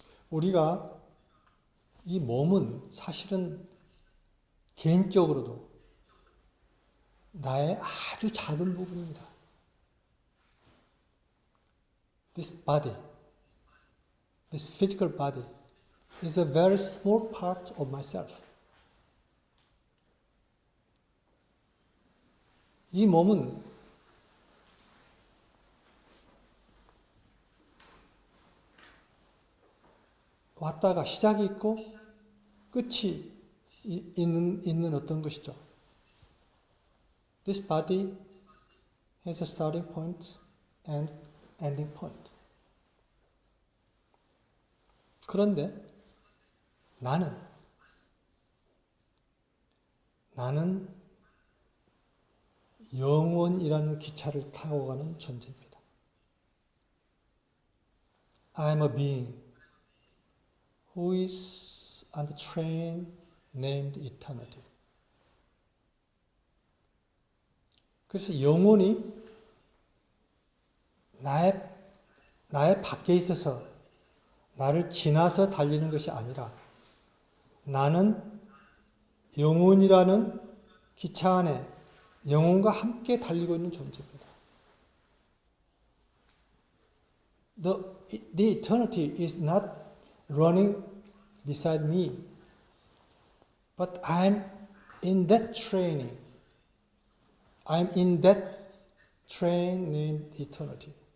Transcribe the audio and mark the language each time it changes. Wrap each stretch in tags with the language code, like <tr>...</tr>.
<ko>우리가 이 몸은 사실은 개인적으로도 나의 아주 작은 부분입니다.</ko> <en>This body, this physical body is a very small part of myself.</en> <ko>이 몸은 왔다가 시작이 있고 끝이 있는 어떤 것이죠.</ko> <en>This body has a starting point and ending point.</en> <ko>그런데 나는 영원이라는 기차를 타고 가는 존재입니다.</ko> <en>I am a being who is on the train named eternity.</en> <ko>그래서 영혼이 나의 밖에 있어서 나를 지나서 달리는 것이 아니라 나는 영혼이라는 기차 안에 영혼과 함께 달리고 있는 존재입니다.</ko> <en>The eternity is not running beside me, but I'm in that training. I'm in that train named eternity.</en>